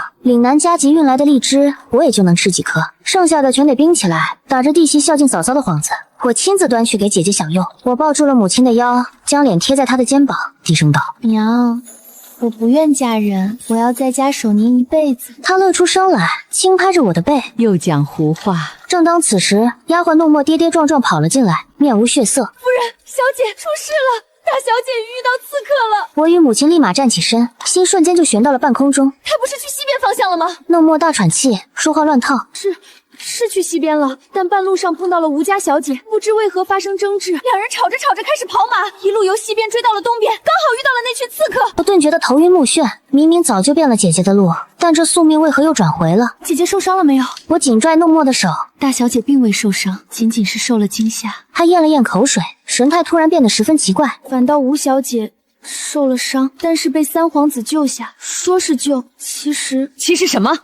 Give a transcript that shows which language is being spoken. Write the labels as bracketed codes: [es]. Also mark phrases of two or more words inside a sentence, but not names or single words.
[zh] 嶺南加急運來的荔枝，我也就能吃幾顆，剩下的全得冰起来，打着弟媳孝敬嫂嫂的幌子，我親自端去給姐姐享用。我抱住了母親的腰，將臉貼在她的肩膀，低聲道：“ 娘，我不願嫁人，我要在家守您一輩子。” 她樂出聲來，輕拍着我的背，又講胡話。正當此時，丫鬟諾莫跌跌撞撞跑了進來，面無血色：“ 夫人，小姐出事了，大小姐遇到刺客了。” 我與母親立馬站起身，心瞬間就懸到了半空中。她不是去西邊方向了嗎？諾莫大喘氣，說話亂套：“ 是去西邊了，但半路上碰到了吳家小姐，不知為何發生爭執，2人吵着吵着開始跑馬，一路由西邊追到了東邊，剛好遇到了那群刺客。” 我頓覺得頭暈目眩，明明早就變了姐姐的路，但這宿命為何又轉回了？姐姐受傷了沒有？我緊拽諾莫的手。大小姐並未受傷，僅僅是受了驚嚇。她咽了咽口水， 神態突然變得十分奇怪。反倒吴小姐受了伤，但是被三皇子救下，说是救，其實什么？